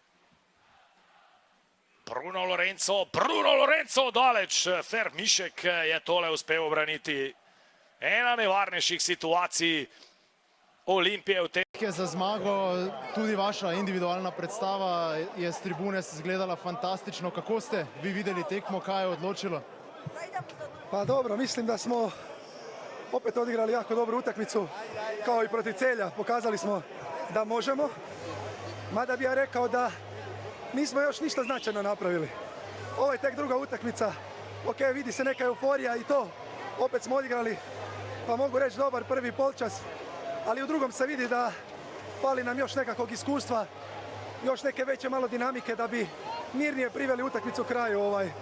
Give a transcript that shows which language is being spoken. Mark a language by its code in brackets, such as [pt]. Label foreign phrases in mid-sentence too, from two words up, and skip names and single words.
[sl] Bruno Lorenzo daleč, Fer Mišek je tole uspel obraniti. Ena nevarnejših situacij Olimpije v tem. Za zmago, tudi vaša individualna predstava je s tribune izgledala fantastično. Kako ste vi videli tekmo, kaj je odločilo? [hr] Pa dobro, mislim da smo opet odigrali jako dobru utakmicu, kao i protiv Celja. Pokazali smo da možemo, mada bi ja rekao da nismo još ništa značajno napravili. Ovo je tek druga utakmica, ok, vidi se neka euforija i to, opet smo odigrali, pa mogu reći dobar prvi polčas, ali u drugom se vidi da fali nam još nekakvog iskustva, još neke veće malo dinamike da bi mirnije priveli utakmicu kraju.